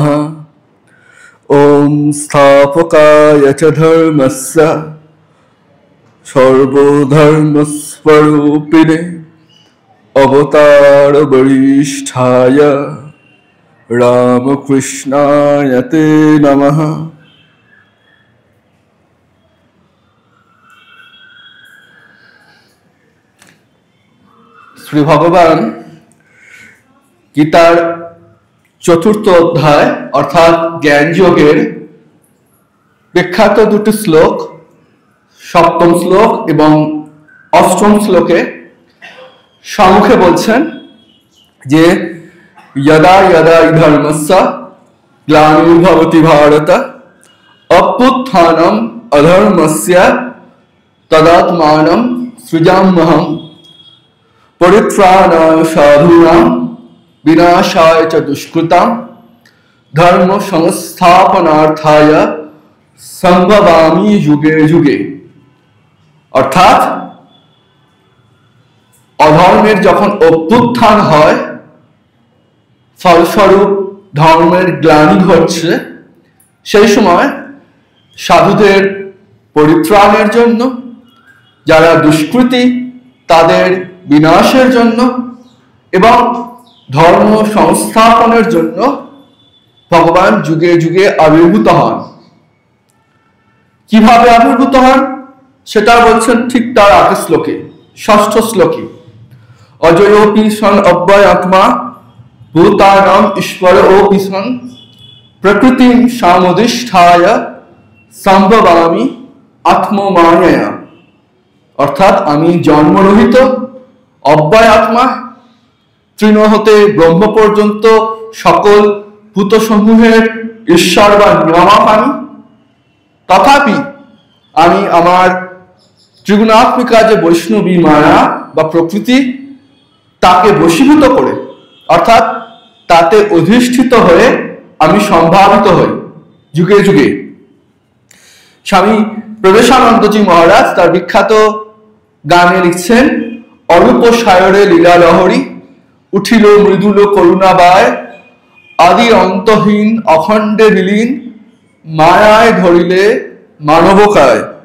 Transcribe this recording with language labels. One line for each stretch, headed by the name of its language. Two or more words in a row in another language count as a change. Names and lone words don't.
Sanskrit: ओम स्थापकाय च धर्मस्य सर्वधर्मस्वरूपिणे अवतार वरिष्ठाय रामकृष्णाय ते नमः।
Bangla: শ্রী ভগবান গীতার চতুর্থ অধ্যায় অর্থাৎ জ্ঞান যোগের বিখ্যাত দুটি শ্লোক, সপ্তম শ্লোক এবং অষ্টম শ্লোকে সম্মুখে বলছেন যে
Sanskrit: यदा यदा धर्मस्य ग्लानिर्भवति भारत अभ्युत्थानम् अधर्मस्य तदात्मानं सृजाम्यहम् परित्राणाय साधूनां विनाशाय च दुष्कृतां धर्म संस्थापनार्थाय संभवामि युगे युगे।
Bangla: অর্থাৎ অধর্মের যখন অভ্যুত্থান হয়, ফলস্বরূপ ধর্মের গ্লানি ঘটছে, সেই সময় সাধুদের পরিত্রাণের জন্য, যারা দুষ্কৃতী তাদের বিনাশের জন্য এবং ধর্ম সংস্থাপনের জন্য ভগবান যুগে যুগে আবির্ভূত হন। কিভাবে আবির্ভূত হন সেটা বলছেন ঠিক তার আগের শ্লোকে, ষষ্ঠ শ্লোকে,
Sanskrit: অজয়োপি সন অব্যয়াত্মা भूतानां ईश्वरोऽपि सन् प्रकृतिं सामधिष्ठाय संभवामि आत्ममायया।
Bangla: অর্থাৎ আমি জন্মরহিত অব্যয় আত্মা, তৃণ হতে ব্রহ্ম পর্যন্ত সকল ভূত সমূহের ঈশ্বর বা নিয়ামক আমি, তথাপি আমি আমার ত্রিগুণাত্মিকা যে বৈষ্ণবী মায়া বা প্রকৃতি তাকে বশীভূত করে অর্থাৎ তাতে অধিষ্ঠিত হয়ে আমি সম্ভাবিত হই যুগে যুগে। স্বামী প্রবেশানন্দজি মহারাজ তার বিখ্যাত গানে লিখছেন, অরূপ সায়রে লীলা লহরী উঠিল মৃদুল করুণাবায় আদি অন্তহীন অখণ্ডে বিলীন মায়ায় ধরিলে মানবকায়।